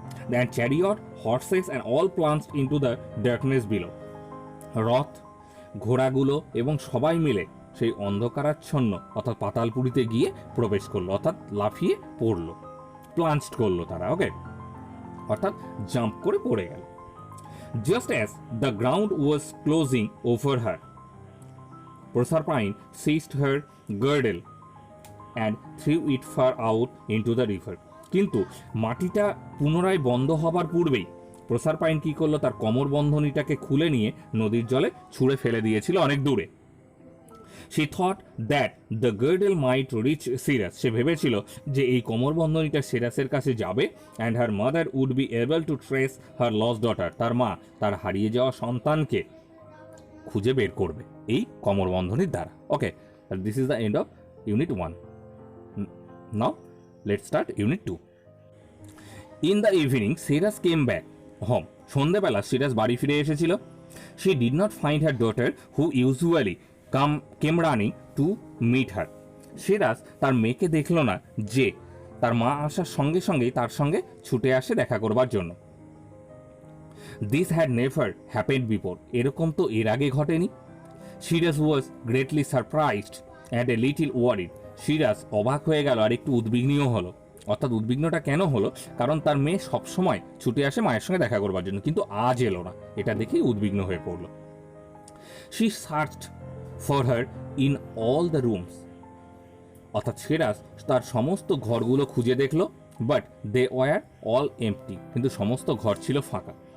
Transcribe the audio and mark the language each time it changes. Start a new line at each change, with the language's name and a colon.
English: then chariot, horses and all plunged into the darkness below,
Bangla: রথ, ঘোড়াগুলো এবং সবাই মিলে সেই অন্ধকারাচ্ছন্ন অর্থাৎ পাতালপুরিতে গিয়ে প্রবেশ করলো, অর্থাৎ লাফিয়ে পড়লো, প্লাঞ্চড করলো তারা, অর্থাৎ জাম্প করে পড়ে গেল।
English: Just as the ground was closing over her, Proserpine seized her girdle and threw it far out into the river.
Bangla: কিন্তু মাটিটা পুনরায় বন্ধ হবার পূর্বেই প্রসারপাইন কি করলো, তার কোমর বন্ধনীটাকে খুলে নিয়ে নদীর জলে ছুঁড়ে ফেলে দিয়েছিল অনেক দূরে।
English: She thought that the girdle might reach Cirrus,
Bangla: সে ভেবেছিল যে এই কোমর বন্ধনীটা সিরাসের কাছে যাবে,
English: and her mother would be able to trace her lost daughter,
Bangla: তার মা তার হারিয়ে যাওয়া সন্তানকে খুঁজে বের করবে এই কোমর বন্ধনীর দ্বারা।
English: This is the end of Unit 1. Now let's start Unit 2. In the evening, Cirrus came back home.
Bangla: সন্ধ্যেবেলা সিরাস বাড়ি ফিরে এসেছিল।
English: She did not find her daughter, who usually came running to meet her.
Bangla: Serous তার মেয়েকে দেখল না, যে তার মা আসার সঙ্গে সঙ্গেই তার সঙ্গে ছুটে আসে দেখা করবার জন্য।
English: This had never happened before,
Bangla: এরকম তো এর আগে ঘটেনি।
English: Cyrus was greatly surprised and a little worried.
Bangla: Serous অবাক হয়ে গেল আর একটু উদ্বিগ্নও হলো। অর্থাৎ উদ্বিগ্নটা কেন হলো, কারণ তার মেয়ে সবসময় ছুটে আসে মায়ের সঙ্গে দেখা করবার জন্য, কিন্তু আজ এলো না, এটা দেখেই উদ্বিগ্ন হয়ে পড়ল।
English: She searched for her in all the rooms,
Bangla: অর্থাৎ সিরাস তার সমস্ত ঘরগুলো খুঁজে দেখলো,
English: but they were all empty,
Bangla: কিন্তু সমস্ত ঘর ছিল ফাঁকা।